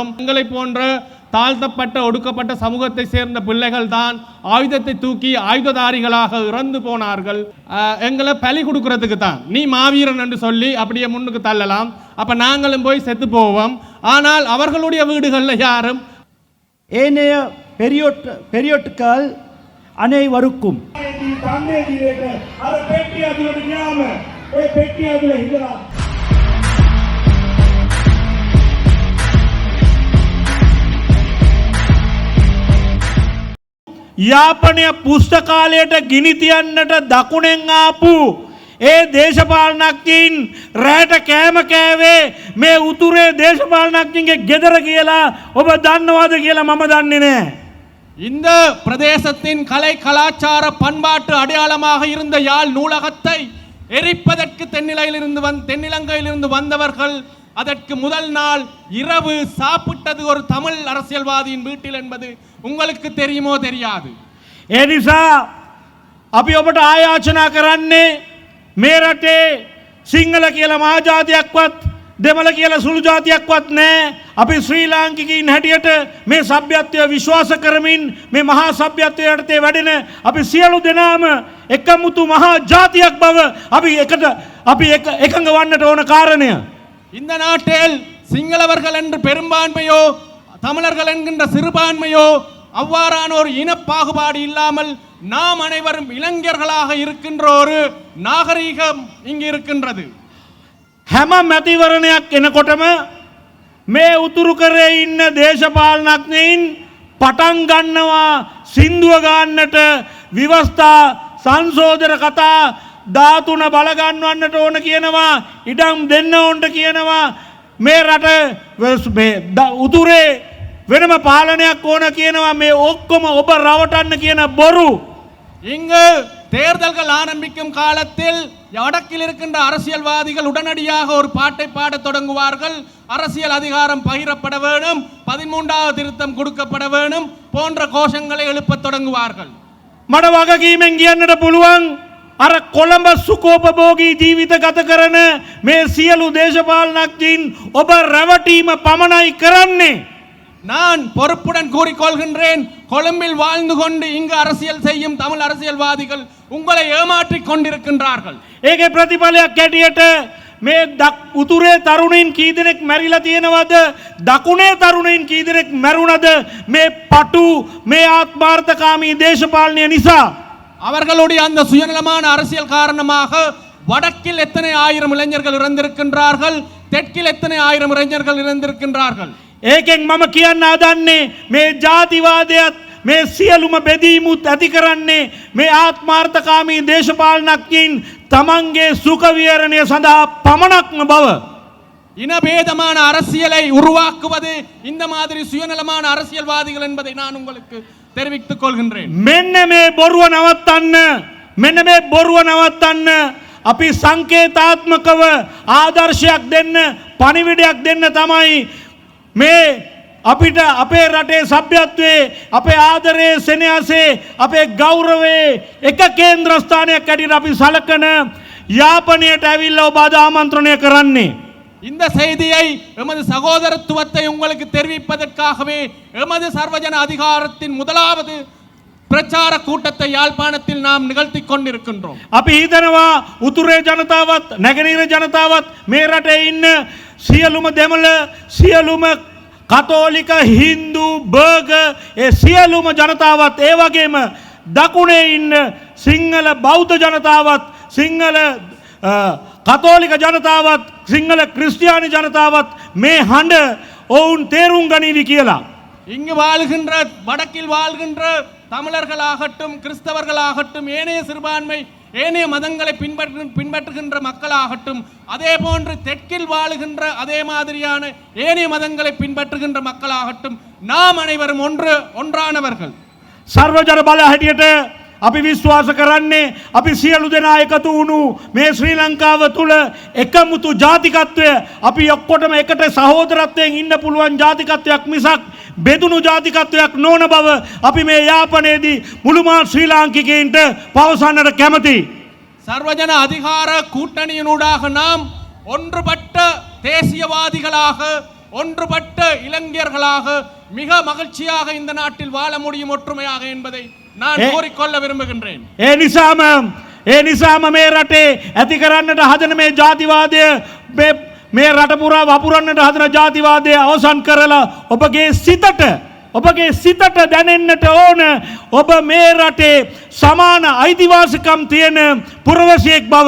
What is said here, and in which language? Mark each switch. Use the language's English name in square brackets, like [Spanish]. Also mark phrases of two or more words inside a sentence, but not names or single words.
[Tamil] எங்களை போன்ற தாழ்த்தப்பட்ட ஒடுக்கப்பட்ட சமூகத்தை சேர்ந்த பிள்ளைகள் தான் ஆயுதத்தை தூக்கி ஆயுததாரிகளாக இறந்து போனார்கள். எங்களை பலி கொடுக்கறதுக்கு தான் நீ மாவீரன் என்று சொல்லி அப்படியே முன்னுக்கு தள்ளலாம். அப்ப நாங்களும் போய் செத்து போவோம். ஆனால் அவர்களுடைய வீடுகளில் யாரும் ஏனைய பெரியோட்டுக்கள் அனைவருக்கும் [Sinhala] යාපනය පුස්තකාලයට ගිනිතියන්නට දකුණෙන් ආපු ඒ දේශපාලනඥයින් රැට කෑම කෑවේ මේ උතුරේ දේශපාලනඥයින්ගේ ගෙදර කියලා ඔබ දන්නවද කියලා මම දන්නේ නැහැ. [Tamil] இந்த பிரதேசத்தின் கலை கலாச்சார பண்பாட்டு அடையாளமாக இருந்த யாழ் நூலகத்தை எரிப்பதற்கு தென்னிலங்கையிலிருந்து வந்தவர்கள் அதற்கு முதல் நாள் இரவு சாப்பிட்டது ஒரு தமிழ் அரசியல்வாதியின் வீட்டில் என்பது உங்களுக்கு தெரியுமோ தெரியாது. [Sinhala] ඒ නිසා අපි ඔබට ආයාචනා කරන්නේ මේ රටේ සිංහල කියලා මහජාතියක්වත් දෙමළ කියලා සුළු ජාතියක්වත් නැහැ. අපි ශ්‍රී ලාංකිකයින් හැටියට මේ සભ્યත්වය විශ්වාස කරමින් මේ මහා සભ્‍යත්වය යටතේ වැඩෙන අපි සියලු දෙනාම එකමුතු මහා ජාතියක් බව අපි එකඟ වන්නට ඕන කාරණය. [Tamil] இந்த நாட்டில் சிங்களவர்கள் என்று பெரும்பான்மையோ தமிழர்கள் என்கின்ற சிறுபான்மையோ அவ்வாறான ஒரு இனப்பாகுபாடு இல்லாமல் நாம் அனைவரும் இளைஞர்களாக இருக்கின்ற ஒரு நாகரீகம் இங்கு இருக்கின்றது. [Sinhala] හැම මැතිවරණයක් එනකොටම මේ උතුරු කරේ ඉන්න දේශපාලනඥයින් පටන් ගන්නවා සින්දුව ගන්නට විවස්ථා සංශෝධන කතා 13 බල ගන්නවන්නට ඕන කියනවා, ඉඩම් දෙන්න ඕනට කියනවා. මේ රට උතුරේ වෙනම පාලනයක් ඕන කියනවා. මේ ඔක්කොම ඔබ රවටන්න කියන බොරු. [Tamil] இங்கு தேர்தல்கள் ஆரம்பிக்கும் காலத்தில் வடக்கில் இருக்கின்ற அரசியல்வாதிகள் உடனடியாக ஒரு பாட்டை பாடத் தொடங்குவார்கள். அரசியல் அதிகாரம் பகிரப்பட வேண்டும், 13வது திருத்தம் கொடுக்கப்பட வேண்டும் போன்ற கோஷங்களை எழுப்பத் தொடங்குவார்கள். [Sinhala] මට වගකීමෙන් කියන්නට පුළුවන් අර කොළඹ සුකෝපභෝගී ජීවිත ගත කරන මේ සියලු දේශපාලනඥයින් ඔබ රැවටීම පමණයි කරන්නේ. [Tamil] நான் பொறுப்புடன் கூறிக்கொள்கின்றேன், கொழும்பில் வாழ்ந்து கொண்டு இங்கு அரசியல் செய்யும் தமிழ் அரசியல்வாதிகள் உங்களை ஏமாற்றிக் கொண்டிருக்கின்றார்கள். [Sinhala] ඒකේ ප්‍රතිඵලයක් ඇටියට මේ උතුරේ තරුණයින් කී දෙනෙක් මැරිලා තියෙනවද? දකුණේ තරුණයින් කී දෙනෙක් මැරුණද? මේ පටු මේ ආත්මාර්ථකාමී දේශපාලනය නිසා. [Tamil] அவர்களுடைய அந்த சுயநலமான அரசியல் காரணமாக வடக்கில் எத்தனை ஆயிரம் இளைஞர்கள் இறந்திருக்கின்றார்கள், தெற்கில் எத்தனை ஆயிரம் இளைஞர்கள் இறந்திருக்கின்றார்கள். [Sinhala] ඒකෙන් මම කියන්න හදන්නේ මේ ජාතිවාදයත් මේ සියලුම බෙදීමුත් ඇති කරන්නේ මේ ආත්මාර්ථකාමී දේශපාලනඥයින් තමන්ගේ සුඛ විහරණය සඳහා පමණක්ම බව. [Tamil] இனபேதமான அரசியலை உருவாக்குவது இந்த மாதிரி சுயநலமான அரசியல்வாதிகள் என்பதை நான் உங்களுக்கு தெரிவித்துக் கொள்கின்றேன். [Sinhala] මෙන්න මේ බොරුව නවත්තන්න අපි සංකේතාත්මකව ආදර්ශයක් දෙන්න, පණිවිඩයක් දෙන්න තමයි මේ අපිට අපේ රටේ සભ્યත්වයේ අපේ ආදරයේ සෙනෙහසේ අපේ ගෞරවයේ එක කේන්ද්‍රස්ථානයක් ඇටියට අපි සලකන යාපනයට ඇවිල්ලා ඔබ අද ආමන්ත්‍රණය කරන්නේ. [Tamil] இந்த செய்தியை எமது சகோதரத்துவத்தை உங்களுக்கு தெரிவிப்பதற்காகவே எமது சர்வஜன அதிகாரத்தின் முதலாவது பிரச்சார கூட்டத்தை யாழ்ப்பாணத்தில் நாம் நிகழ்த்தி கொண்டிருக்கின்றோம். [Sinhala] අපි හිතනවා උතුරේ ජනතාවත් නැගෙනහිර ජනතාවත් මේ රටේ ඉන්න සියලුම දෙමළ සියලුම කතෝලික හින්දු බර්ග ඒ සියලුම ජනතාවත් ඒ වගේම දකුණේ ඉන්න සිංහල බෞද්ධ ජනතාවත් සිංහල කතෝලික ජනතාවත් සිංහල ක්‍රිස්තියානි ජනතාවත් මේ හඬ ඔවුන් තේරුම් ගනීවි කියලා. [Tamil] இங்கு வாழ்கின்ற வடக்கில் வாழ்கின்ற தமிழர்களாகட்டும் கிறிஸ்தவர்களாகட்டும் ஏனைய சிறுபான்மை ஏனைய மதங்களை பின்பற்றுகின்ற மக்களாகட்டும் அதே போன்று தெற்கில் வாழுகின்ற அதே மாதிரியான ஏனைய மதங்களை பின்பற்றுகின்ற மக்களாகட்டும் நாம் அனைவரும் ஒன்றானவர்கள். [Sinhala] සර්වජන බල හැටියට අපි විශ්වාස කරන්නේ අපි සියලු දෙනා එකතු වුණු මේ ශ්‍රී ලංකාව තුළ එකමුතු ජාතිකත්වය අපි ඔක්කොටම එකට සහෝදරත්වයෙන් ඉන්න පුළුවන් ජාතිකත්වයක් මිසක් බෙදුණු ජාතිකත්වයක් නොවන බව අපි මේ යාපනයේදී මුළුමහත් ශ්‍රී ලාංකිකයින්ට පවසන්නට කැමතියි. [Tamil] சர்வஜன அதிகார கூட்டணியினூடாக நாம் ஒன்றுபட்ட தேசியவாதிகளாக ஒன்றுபட்ட இளைஞர்களாக மிக மகிழ்ச்சியாக இந்த நாட்டில் வாழ முடியும் ஒற்றுமையாக என்பதை நான் கோரிக்கொள்ள விரும்புகின்றேன். [Sinhala] ඒ නිසාම මේ රටේ ඇති කරන්නට හදන මේ ජාතිවාදය මේ රට පුරා වපුරන්නට හදන ජාතිවාදය අවසන් කරලා ඔබගේ සිතට දැනෙන්නට ඕන ඔබ මේ රටේ සමාන අයිතිවාසිකම් තියෙන පුරවැසියෙක් බව.